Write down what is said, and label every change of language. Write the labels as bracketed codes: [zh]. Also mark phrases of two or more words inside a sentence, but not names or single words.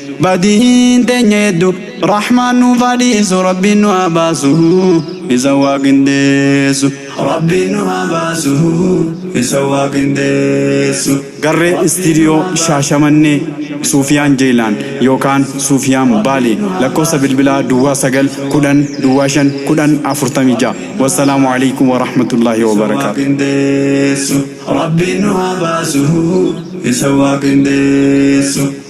[om] Badiin teenya hedduu, Rahmaan nuuf haa dhiisu, Rabbiin nu haa baasu, isa waa qindeessu. Rabbiin nu haa baasu, isa waa qindeessu. Garree istiidiyoo Shaashamannee, Suufiyaan Jeelaan yookaan Suufiyaan Baalee, lakkoofsa bilbilaa duwwaa sagal kudhan duwwaa shan kudhan afurtamii jaha. [ar] والسلام عليكم ورحمة الله وبركاته. [om] Rabbiin nu haa baasu, isa waa qindeessu.